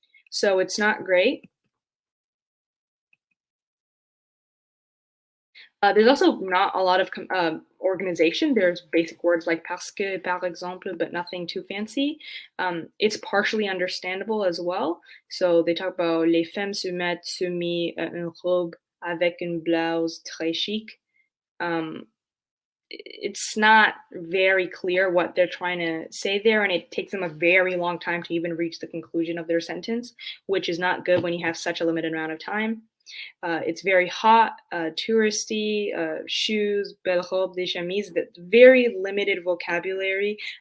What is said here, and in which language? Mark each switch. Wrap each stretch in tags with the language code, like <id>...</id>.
<en>So it's not great. There's also not a lot of organization. There's basic words like</en> <fr>parce que, par exemple,</fr> <en>but nothing too fancy. It's partially understandable as well. So they talk about</en> <fr>les femmes se mettent semi une robe avec une blouse très chic.</fr> <en>It's not very clear what they're trying to say there, and it takes them a very long time to even reach the conclusion of their sentence, which is not good when you have such a limited amount of time. It's very hot, touristy, shoes,</en> <fr>belle robe, des chemises,</fr> <en>that very limited vocabulary.</en>